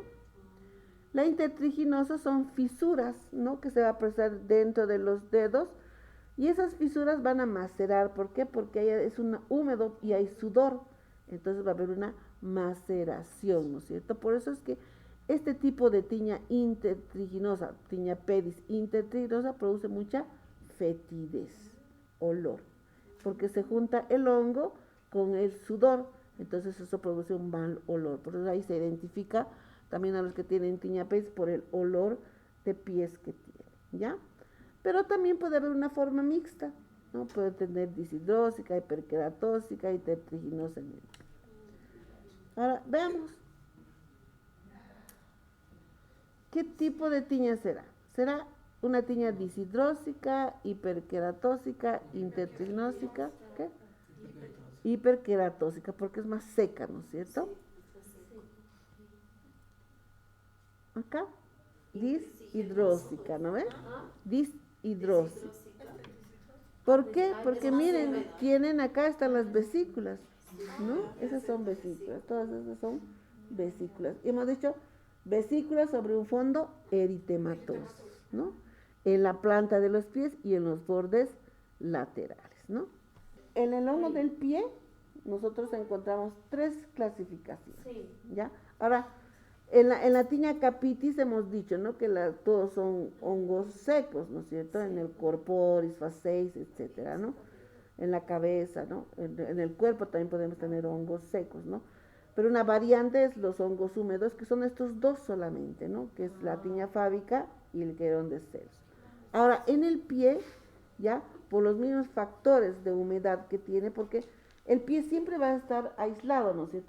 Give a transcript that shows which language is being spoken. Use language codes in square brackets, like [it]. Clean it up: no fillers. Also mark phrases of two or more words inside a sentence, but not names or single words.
[es] La intertriginosa son fisuras, ¿no? Que se va a apreciar dentro de los dedos y esas fisuras van a macerar. ¿Por qué? Porque ahí es un húmedo y hay sudor, entonces va a haber una maceración, ¿no es cierto? Por eso es que este tipo de tiña intertriginosa, tiña pedis intertriginosa, produce mucha fetidez, olor, porque se junta el hongo con el sudor, entonces eso produce un mal olor. Por eso ahí se identifica también a los que tienen tiña pedis por el olor de pies que tienen, ¿ya? Pero también puede haber una forma mixta, ¿no? Puede tener dishidrósica, hiperqueratósica, intertriginosa. Ahora, veamos. ¿Qué tipo de tiña será? ¿Será una tiña dishidrósica, hiperqueratósica, intertrignósica? ¿Qué? Hiperqueratósica, porque es más seca, ¿no es cierto? Acá, dishidrósica, ¿no ven? Dishidrósica. ¿Por qué? Porque miren, tienen acá están las vesículas, ¿no? Esas son vesículas, todas esas son vesículas. Y hemos dicho vesículas sobre un fondo eritematoso, ¿no? En la planta de los pies y en los bordes laterales, ¿no? En el hongo del pie nosotros encontramos 3 clasificaciones, ¿ya? Ahora, en la tiña capitis hemos dicho, ¿no? Que todos son hongos secos, ¿no es cierto? En el corporis, facies, etcétera, ¿no? En la cabeza, ¿no? En el cuerpo también podemos tener hongos secos, ¿no? Pero una variante es los hongos húmedos, que son estos 2 solamente, ¿no? Que es la tiña fábica y el querón de Celso. Ahora, en el pie, ¿ya? Por los mismos factores de humedad que tiene, porque el pie siempre va a estar aislado, ¿no es cierto?